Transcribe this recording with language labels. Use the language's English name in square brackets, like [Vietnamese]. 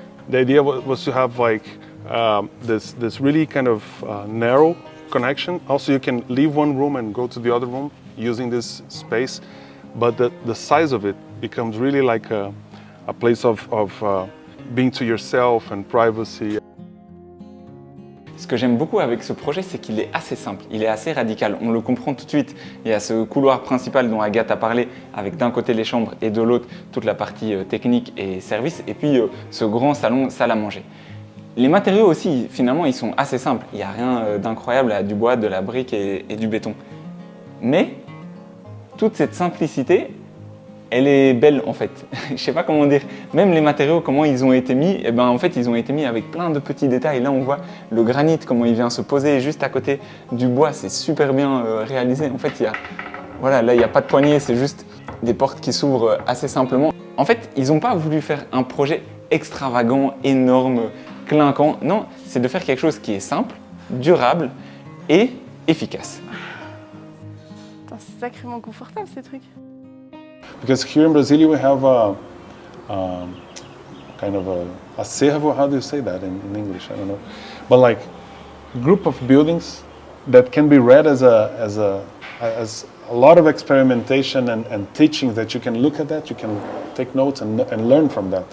[English] The idea was to have like this really kind of narrow connection. Also, you can leave one room and go to the other room using this space, but the size of it becomes really like a place of being to yourself and privacy. [French] Ce que j'aime beaucoup avec ce projet, c'est qu'il est assez simple, il est assez radical. On le comprend tout de suite. Il y a ce couloir principal dont Agathe a parlé, avec d'un côté les chambres et de l'autre toute la partie technique et service, et puis ce grand salon, salle à manger. Les matériaux aussi, finalement, ils sont assez simples. Il n'y a rien d'incroyable à du bois, de la brique et du béton. Mais toute cette simplicité, elle est belle en fait. Je sais pas comment dire. Même les matériaux, comment ils ont été mis, eh ben, en fait, ils ont été mis avec plein de petits détails. Là, on voit le granit, comment il vient se poser juste à côté du bois. C'est super bien réalisé. En fait, voilà, là, il n'y a pas de poignée, c'est juste des portes qui s'ouvrent assez simplement. En fait, ils n'ont pas voulu faire un projet extravagant, énorme, clinquant. Non, c'est de faire quelque chose qui est simple, durable et efficace. C'est sacrément confortable ces trucs. [English] Because here in Brasilia we have kind of a acervo, how do you say that in English? I don't know. But like a group of buildings that can be read as a lot of experimentation and teaching, that you can look at that, you can take notes and learn from that.